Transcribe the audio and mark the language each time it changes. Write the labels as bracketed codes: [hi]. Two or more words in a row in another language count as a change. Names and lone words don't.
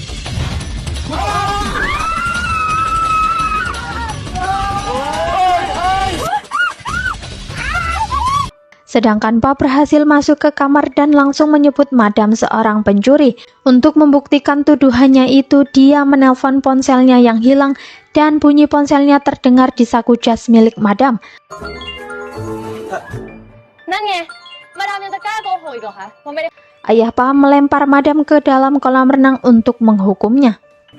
[id] Sedangkan Pa berhasil masuk ke kamar dan langsung menyebut Madam seorang pencuri. Untuk membuktikan tuduhannya itu, dia menelpon ponselnya yang hilang dan bunyi ponselnya terdengar di saku jas milik Madam. [th] นั่นไง มาดามยังจะกล้าโกหกอีกเหรอคะว่าไม่ได้ [id] Ayah Pa melempar Madam ke dalam kolam renang untuk menghukumnya.